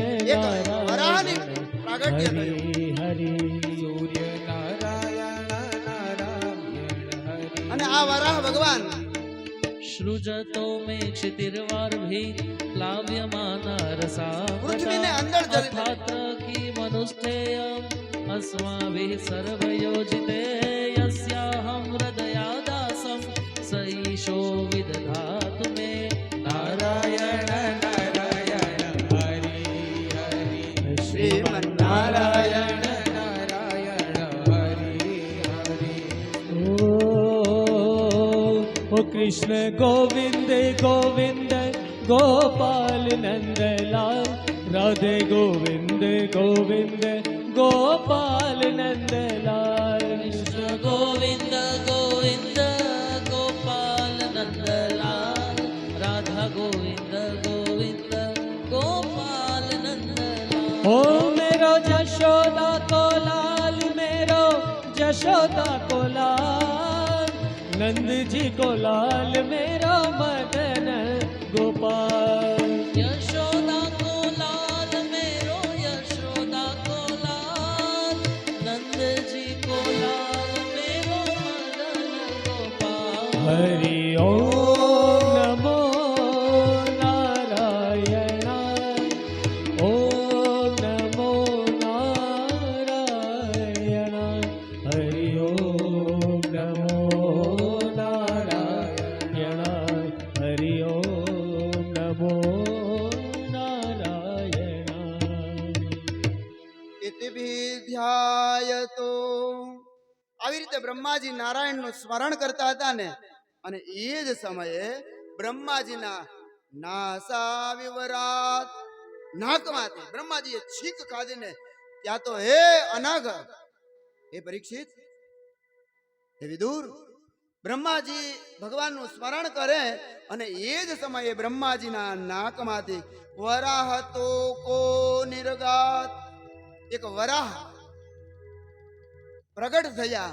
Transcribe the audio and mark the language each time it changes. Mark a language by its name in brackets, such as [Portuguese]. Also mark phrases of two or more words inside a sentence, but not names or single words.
[Gujarati] એક વરાહની પ્રાગટ્ય થયું. हरि हरि સૂર્ય નારાયણ નારાયણ હરિ અને આ વરાહ ભગવાન [Sanskrit] सृजतो मे क्षितिर्वार्भिः प्लाव्यमाना [Gujarati] પૃથ્વીને [Sanskrit] रसावता [Gujarati] અંદર ધરી દે. [Sanskrit] अथात्र किमनुष्ठेयम् अस्माभिः सर्वयोजिते यस्याहं हृदयादासं स ईशो विदधातु मे [Gujarati] નારાયણ નારાયણ હરિ હરિ શ્રીમન્નારાયણ નારાયણ હરિ હરિ [Hindi] ओ कृष्ण गोविंद गोविंद गोपाल नंदलाल राधे गोविंद गोविंद गोपाल नंदलाल कृष्ण गोविन्द गोविन्द गोपाल नन्दलाल राधा गोविन्द गोविन्द गोपाल नन्दलाल [Braj] ओ मेरो जशोदा को लाल मेरो जशोदा को लाल नंद जी को लाल मेरो मदन गोपाल यशोदा को लाल मेरो यशोदा को लाल नंद जी को लाल मेरो मदन गोपाल [Sanskrit] हरि ओम नमो नारायण ओम नमो नारायण हरि ओम नमो नारायण हरि ओम नमो नारायण ઇતિભિ ધ્યાયતો. [Gujarati] આવી રીતે બ્રહ્માજી નારાયણનું સ્મરણ કરતા હતા ને, અને એ જ સમયે બ્રહ્માજીના નાસા વિવરાત નાકમાંથી બ્રહ્માજીએ છીક ખાધીને ત્યાં તો હે અનાગ, હે પરીક્ષિત, હે વિદુર, બ્રહ્માજી ભગવાનનું સ્મરણ કરે અને એ જ સમયે બ્રહ્માજીના નાકમાંથી વરાહ તો કો નિર્ગાત, એક વરાહ પ્રગટ થયા.